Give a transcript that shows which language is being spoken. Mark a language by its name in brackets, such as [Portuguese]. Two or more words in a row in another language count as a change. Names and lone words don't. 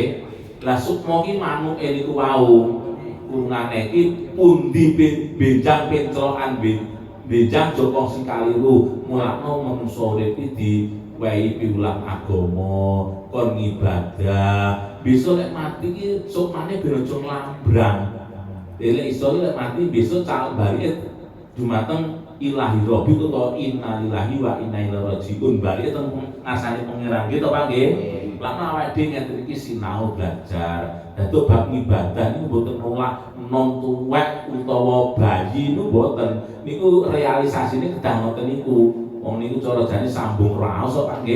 [Javanese] Lah sukma ki manuke niku wau. Kurungane iki pundi benjang penclokan benjang joko sing kaliru mulakno manungsa urip iki diwehi piwulang agama, kon ngibadah. Besok lek mati ki sukmane ben aja nglambrang. Lek iso lek mati besok calon balik dumateng [Arabic] إلهي ربي [Javanese] utawa [Arabic] إنا لله وإنا إليه راجعون [Javanese] bali teng ngasane pangeran gitu Pak nggih. Lan awake dhewe ngeten iki sinau belajar. Dados bab ibadah niku mboten nolak nom tuwek utawa bayi niku mboten. Niku realisasine kedah ngoten niku. Wong niku cara jane sambung raos Pak nggih.